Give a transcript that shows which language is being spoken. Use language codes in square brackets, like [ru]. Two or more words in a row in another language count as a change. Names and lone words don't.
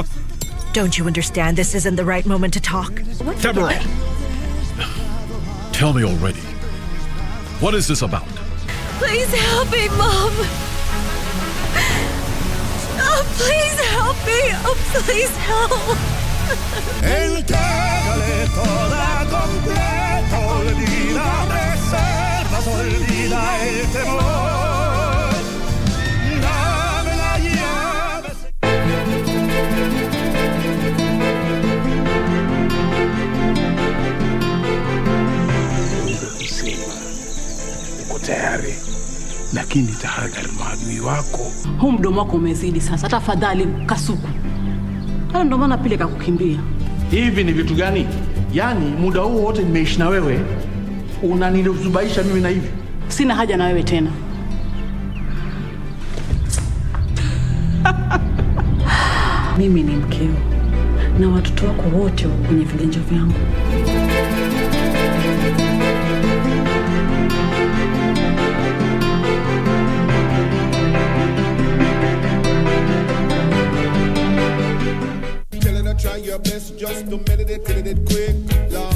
[en] Don't you understand this isn't the right moment to talk? Deborah, tell me already. What is this about? Please help me, Mom. Oh, please help me. Oh, please help. [es] Entrégale toda completa, olvida reservas, olvida el temor. Dame la llave. [sw] Uko tayari, lakini tahadhari maadui wako. Huu mdomo wako umezidi sasa, tafadhali kasuku. Hayo ndo maana Pile kakukimbia. Hivi ni vitu gani? Yaani muda huu wote nimeishi na wewe, unanizubaisha mimi na hivi. Sina haja na wewe tena. Mimi ni mkeo na watoto wako wote kwenye viganja vyangu. [en] Try your best just to meditate it quick, Lord.